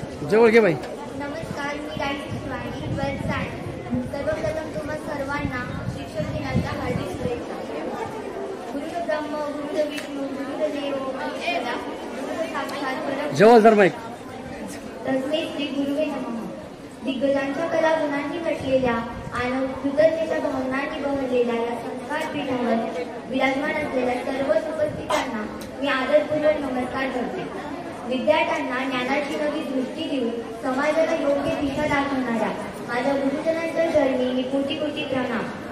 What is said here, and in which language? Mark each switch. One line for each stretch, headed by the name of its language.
Marathi: जवळ घे बाई. नमस्कार, मी राहील शिवानी वरसाड. सर्वप्रथम तुम्हा सर्वांना शिक्षक दिनाच्या हार्दिक शुभेच्छा.
Sanskrit: गुरु ब्रह्म गुरु विष्णू गुरु देव महेश्वरा गुरु साक्षात परब्रह्म
Marathi: जवळ जर माईक.
Sanskrit: तस्मै श्री गुरुवे नमः.
Marathi: दिग्गजांच्या कला गुणांनी नटलेल्या आणि कृतज्ञतेच्या भावनांनी बहरलेल्या या संस्कार पीठावर विराजमान असलेल्या सर्वच उपस्थितांना मी आदरपूर्वक नमस्कार करते. विद्यार्थ्यांना ज्ञानाची नवी दृष्टी देऊन समाजाला योग्य दिशा दाखवणाऱ्या माझ्या गुरुजनांच्या चरणी मी कोटी कोटी प्रणाम.